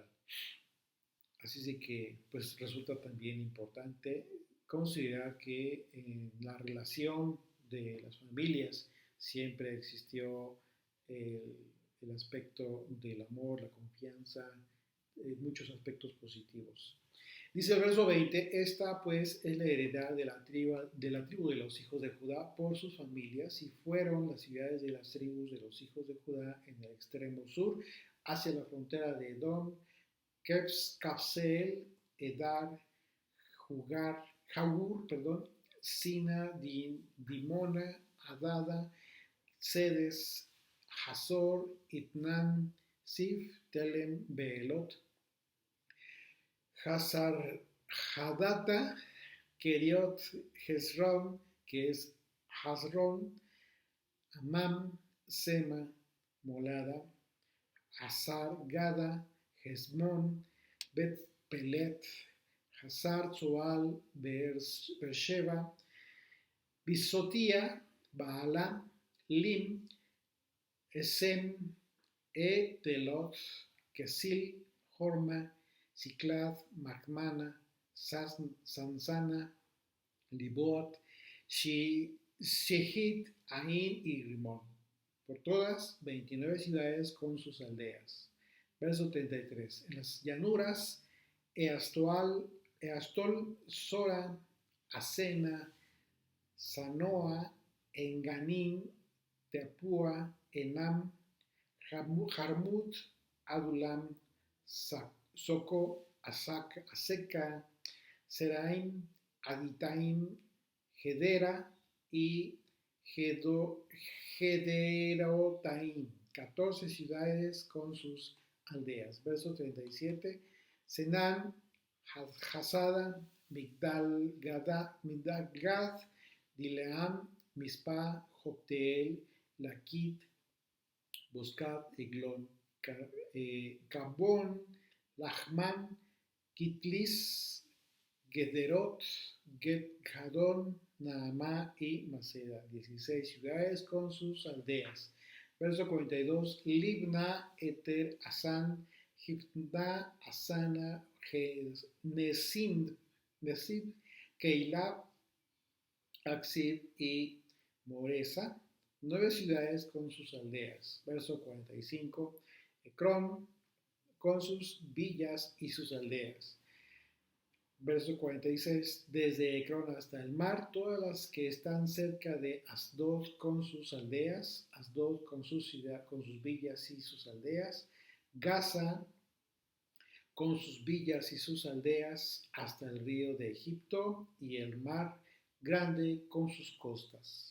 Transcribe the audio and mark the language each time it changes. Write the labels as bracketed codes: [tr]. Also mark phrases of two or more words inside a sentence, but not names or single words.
[es] Así es que pues resulta también importante considerar que en la relación de las familias siempre existió el, el aspecto del amor, la confianza, muchos aspectos positivos. Dice el verso 20, esta pues es la heredad de la tribu de los hijos de Judá por sus familias, y fueron las ciudades de las tribus de los hijos de Judá en el extremo sur, hacia la frontera de Edom, Capseel, Edar, Jagur, Sina, Dimona, Adada, Sedes, Hazor, Itnan, Sif, Telem, Beelot, Hazar Hadata, Keriot, Hezron, que es Hazron, Amam, Sema, Molada, Hazar Gada, Hezmon, Bet Pelet, Hazar Zoal, Beersheba, Bisotia, Baala, Lim, Esem, Telot, Kesil, Horma, Ciclad, Macmana, Sansana, Liboat, Shehid, Ain y Rimón. por todas 29 ciudades con sus aldeas. Verso 33. En las llanuras, Eastol, Sora, Asena, Sanoa, Enganim, Teapúa, Enam, Jarmut, Adulam, Soco, Aseca, Seraim, Aditaim, Gedera y Gederotaim, 14 ciudades con sus aldeas. Verso 37. Senán, Hasada, Migdal Gad, Dileam, Mispa, Jopteel, Lakit, Boscat, Eglon, Cabón, Lahman, Kitlis, Gederot, Gadón, Naamá y Maceda, 16 ciudades con sus aldeas. Verso 42, Libna, Eter, Asan, Gibna, Asana, Nesid, Keilab, Axib y Moresa, 9 ciudades con sus aldeas. Verso 45, Ecrón, con sus villas y sus aldeas. Verso 46, desde Ecrón hasta el mar, todas las que están cerca de Asdod con sus aldeas, Asdod con sus villas y sus aldeas, Gaza con sus villas y sus aldeas hasta el río de Egipto y el mar grande con sus costas.